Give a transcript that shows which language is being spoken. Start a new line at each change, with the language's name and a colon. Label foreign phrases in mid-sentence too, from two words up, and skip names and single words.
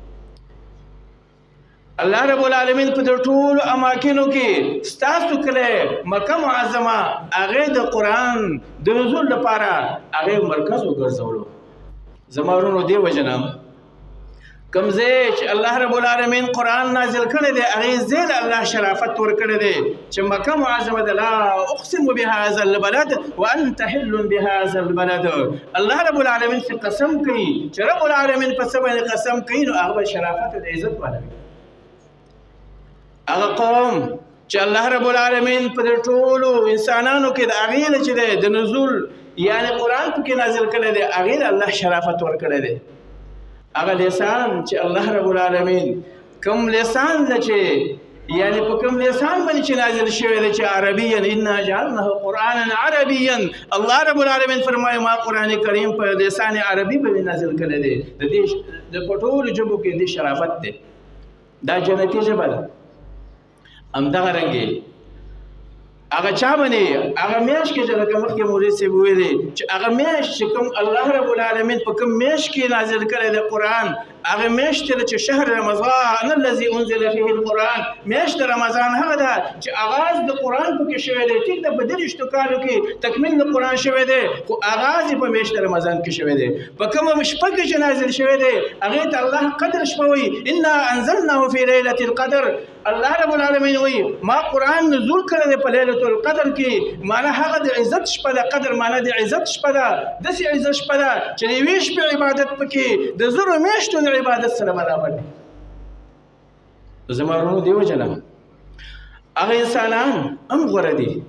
Pashto: الله رب العالمین په دې ټولو اماکنو کې ستاسو کله مکه معظمه هغې د قرآن د نزول لپاره هغې مرکز وګرځولو. زما ورونو دې وجه نه کوم ځای چې الله رب العالمین قرآن نازل کړی دی هغې ځای له الله شرافت ورکړی دی چې مکه معظمه ده.
Arabic: لا اقسم بهذا البلد وانت حل بهذا البلد.
Pashto: الله رب العالمین چې قسم کوي چې رب العالمین په څه باندې قسم کوي نو هغه به شرافت د عزت والا وي. هغه قوم چې الله رب العالمین په دې ټولو انسانانو کې د هغې نه چې دی د نزول یعنی قرآن پکې نازل کړی دی هغې له الله شرافت ورکړی دی. هغه لسان چې الله رب العالمین کوم لسان ده چې یعنی په کوم لسان باندې چې نازل شوی دی چې
Arabic: عربیا انا جعلناه قرآنا عربیا.
Pashto: الله رب العالمین فرمایي ما قرآن کریم په
Arabic: لسان عربي
Pashto: باندې نازل کړی دی. د دې د په ټولو ژبو کې دې شرافت دی. دا جنتي ژبه ده. همدغه رنګې هغه چا باندې هغه میاشت کې چې لکه مخکې مولوي صاحب ویلي چې هغه میاشت چې کوم الله رب العالمین په کوم میاشت کې نازل کړی دی قرآن هغه میاشت چې
Arabic: شهر رمضان الذي انزل فيه القرآن.
Pashto: میاشت رمضان هغه ده چې آغاز د قرآن پکې شوی دی. ټیک ده په دېرشتو کالو کې تکمیل د قرآن شوی دی خو آغاز یې په میاشت رمضان کې شوی دی. په کومه شپه کې چې نازل شوی دی هغې ته الله قدر شپه وایي
Arabic: انا انزلناه في ليلة القدر.
Pashto: الله رب العالمین وایي ما قرآن نزول کړی دی په لیلة القدر کې. معنا هغه د عزت شپه ده. قدر معنا د عزت شپه ده. داسې عزت شپه ده چې د یوې شپې عبادت پکې د زرو میاشتو د عبادت سره برابر دي. زما ورونو دې وجه نه هغه انسانان هم غوره دي.